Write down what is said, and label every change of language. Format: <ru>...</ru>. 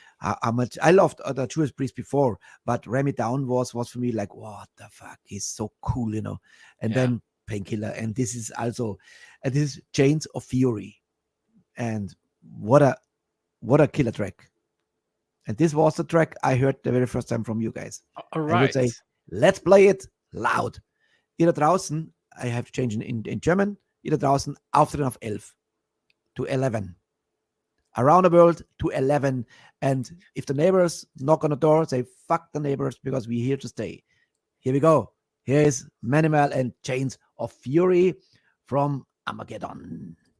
<en>How much I loved the Judas Priest before, but Write Me Down was for me like, what the fuck, he's so cool, and then Painkiller, and this is also this is Chains of Fury, and what a killer track. And this was the track I heard the very first time from you guys. All right. I would say, let's play it loud.</en> <de>Jeder draußen,</de> <en>I have to change in German.</en> <de>Jeder draußen, Auftreten auf 11 to 11.</de> <en>Around the world to 11. And if the neighbors knock on the door, say, fuck the neighbors, because we're here to stay. Here we go. Here is Manimal and Chains of Fury from Armageddon.</en>